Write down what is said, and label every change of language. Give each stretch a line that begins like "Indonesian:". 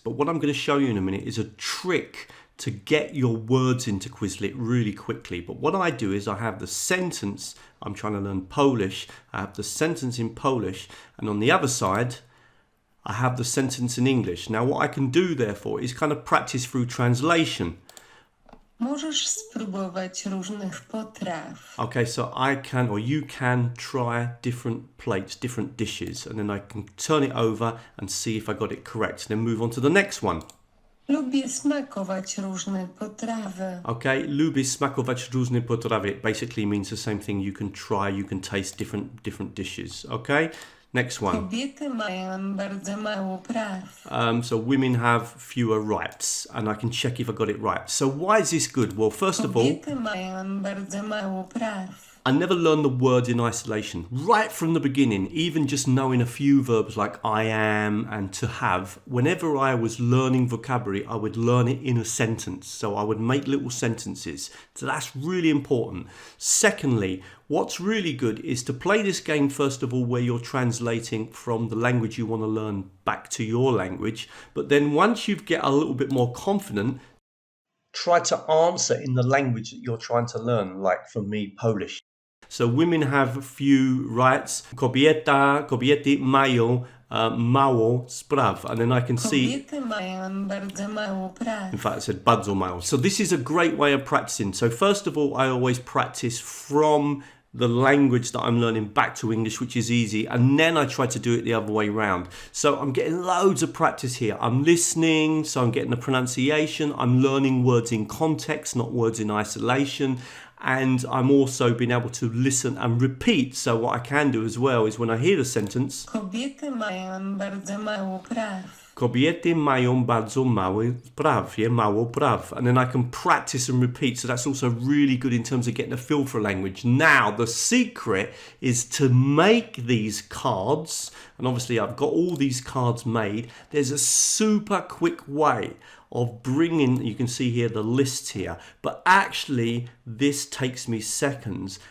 English: But what I'm going to show you in a minute is a trick to get your words into Quizlet really quickly. But what I do is I have the sentence, I'm trying to learn Polish, I have the sentence in Polish, and on the other side I have the sentence in English. Now what I can do therefore is kind of practice through translation.
Polish: Możesz spróbować różnych potraw.
English: Okay, so I can, or you can, try different plates, different dishes, and then I can turn it over and see if I got it correct. Then move on to the next one.
Polish: Lubię smakować różne potrawy.
English: Okay,
Polish: lubię smakować różne potrawy.
English: It basically means the same thing. You can try, you can taste different dishes. Okay, next one.
Polish: Kobiety mają bardzo mało praw.
English: So women have fewer rights, and I can check if I got it right. So why is this good? Well, first of all,
Polish: Kobiety mają bardzo mało praw.
English: I never learned the words in isolation. Right from the beginning, even just knowing a few verbs like I am and to have, whenever I was learning vocabulary, I would learn it in a sentence. So I would make little sentences. So that's really important. Secondly, what's really good is to play this game, first of all, where you're translating from the language you want to learn back to your language. But then once you get a little bit more confident, try to answer in the language that you're trying to learn, like for me, Polish. So women have few rights.
Polish: Kobiety mają mało spraw.
English: And then I can see...
Polish: Kobiety mają bardzo mało praw.
English: In fact, it said
Polish: bardzo mało.
English: So this is a great way of practicing. So first of all, I always practice from the language that I'm learning back to English, which is easy, and then I try to do it the other way around. So I'm getting loads of practice here. I'm listening, so I'm getting the pronunciation. I'm learning words in context, not words in isolation. And I'm also being able to listen and repeat. So what I can do as well is when I hear the sentence,
Polish: Kobiety mają bardzo mało praw. Kobiety mają bardzo mało praw, yeah, mało praw.
English: And then I can practice and repeat. So that's also really good in terms of getting a feel for a language. Now, the secret is to make these cards. And obviously I've got all these cards made. There's a super quick way of bringing, you can see here the list here, but actually this takes me seconds.